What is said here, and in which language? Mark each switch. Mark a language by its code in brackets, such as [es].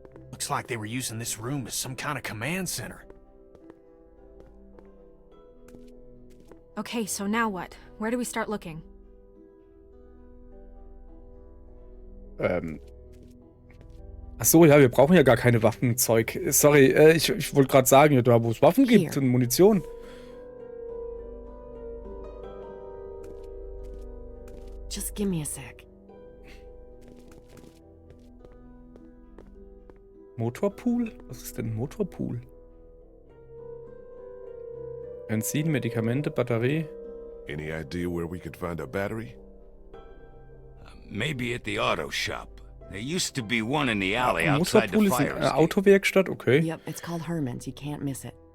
[en] Looks like they were using this room as some kind of command center. Okay, so now what? Where do we start looking? [de] Ach so, ja, wir brauchen ja gar keine Waffenzeug. Sorry, ich wollte gerade sagen, ja, da wo es Waffen gibt Hier. und Munition. [en] Just give me a sec. Motorpool? [de] Was ist denn ein Motorpool? Benzin, Medikamente, Batterie. [en] Any idea where we could find a battery? Maybe at the auto shop. There used to be one in the alley outside the [de] Motorpool ist [en] fire [de] eine [en] escape. [de] Autowerkstatt, okay. [en] Yep, it's called Herman's. You can't miss it.